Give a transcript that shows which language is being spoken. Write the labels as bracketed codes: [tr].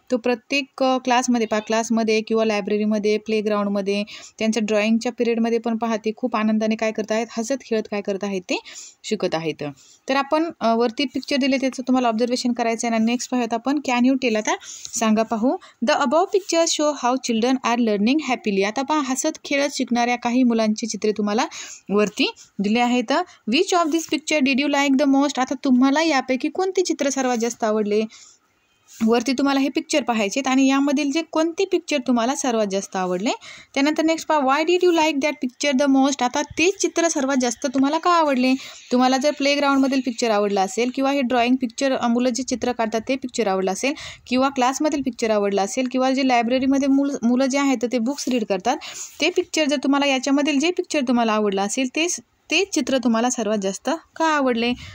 [mr] तो प्रत्येक क्लासमध्ये किंवा लायब्ररीमध्ये, प्लेग्राऊंडमध्ये, त्यांच्या ड्रॉइंगच्या पिरियडमध्ये पण पहा ते खूप आनंदाने काय करत आहेत, हसत खेळत काय करत आहेत ते शिकत आहेत। तर आपण वरती पिक्चर दिले त्याचं तुम्हाला ऑब्झर्वेशन करायचं आहे। आणि नेक्स्ट पाहूयात आपण [en] can you tell, [mr] आता सांगा पाहू। [en] The above picture show how children are learning happily. [mr] आता पहा हसत खेळत शिकणाऱ्या काही मुलांची चित्रे तुम्हाला वरती दिले आहेत। [en] Which of this picture did you like the most. [mr] आता तुम्हाला यापैकी कोणते चित्र सर्वात जास्त आवडले, वरती तुम्हाला हे पिक्चर पाहायचे आणि यामधील जे कोणते पिक्चर तुम्हाला सर्वात जास्त आवडले। त्यानंतर नेक्स्ट पहा, [en] Why did you like that picture the most. [mr] आता ते चित्र सर्वात जास्त तुम्हाला का आवडले। तुम्हाला जर प्लेग्राऊंडमधील पिक्चर आवडला असेल किंवा हे ड्रॉइंग पिक्चर मुलं जे चित्र काढतात ते पिक्चर आवडलं असेल किंवा क्लासमधील पिक्चर आवडला असेल किंवा जे लायब्ररीमध्ये मुलं जे आहेत ते बुक्स रीड करतात ते पिक्चर जर तुम्हाला याच्यामधील जे पिक्चर तुम्हाला आवडलं असेल ते चित्र तुम्हाला सर्वात जास्त का आवडले।